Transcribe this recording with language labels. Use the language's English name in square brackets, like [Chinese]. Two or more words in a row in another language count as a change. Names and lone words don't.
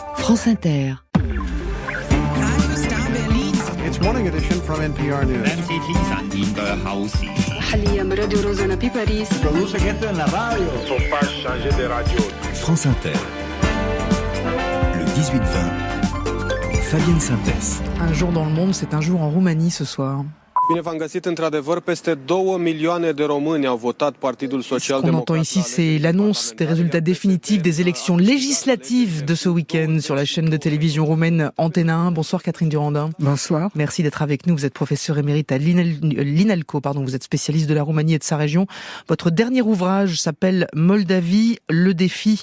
[French] France Inter. [English] It's morning edition from NPR News. [French] France Inter. Le 18-20. Fabienne Synthèse. Un jour dans le monde, c'est un jour en Roumanie ce soir. [Romanian] Bine v-am găsit, într-adevăr, peste 2 milioane de români au votat Partidul Social [French] Ce qu'on entend [Romanian] Democrat. [French] ici, c'est l'annonce des résultats définitifs des élections législatives de ce week-end sur la chaîne de télévision roumaine Antena 1. Bonsoir Catherine Durandin. Bonsoir. Merci d'être avec nous. Vous êtes professeur émérite à l'INALCO, vous êtes spécialiste de la Roumanie et de sa région. Votre dernier ouvrage s'appelle Moldavie, le défi.